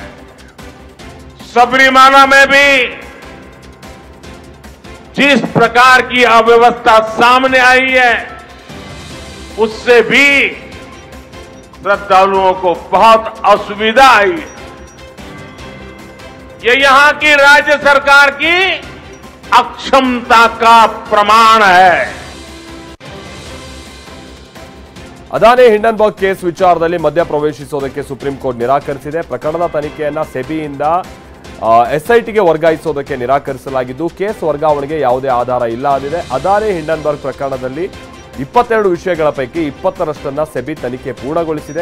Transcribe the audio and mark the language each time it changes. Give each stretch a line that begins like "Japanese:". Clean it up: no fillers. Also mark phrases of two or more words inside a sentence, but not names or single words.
Hindi: सबरीमाला में भी जिस प्रकार की अव्यवस्था सामने आई है उससे भी श्रद्धालुओं को बहुत असुविधा आई है। ये यहां की राज्य सरकार की अक्षमता का प्रमाण है।
Kannada: ಅದಾನಿ ಹಿಂಡನ್ಬರ್ಗ್ ಕೇಸ್ ವಿಚಾರದಲ್ಲಿ ಮಧ್ಯ ಪ್ರವೇಶಿಸೋದಕ್ಕೆ ಸುಪ್ರೀಂ ಕೋರ್ಟ್ ನಿರಾಕರಿಸಿದೆ. ಪ್ರಕರಣದ ತನಿಖೆಯನ್ನ ಸೆಬಿಯಿಂದ ಎಸ್ಐಟಿಗೆ ವರ್ಗಾಯಿಸೋದಕ್ಕೆ ನಿರಾಕರಿಸಲಾಗಿದ್ದು, ಕೇಸ್ ವರ್ಗಾವಣೆಗೆ ಯಾವುದೇ ಆಧಾರ ಇಲ್ಲ ಅಂದಿದೆ. ಅದಾನಿ ಹಿಂಡನ್ಬರ್ಗ್ ಪ್ರಕರಣದಲ್ಲಿ 22 ವಿಷಯಗಳ ಪೈಕಿ 20ರಷ್ಟನ್ನ ಸೆಬಿ ತನಿಖೆ ಪೂರ್ಣಗೊಳಿಸಿದೆ.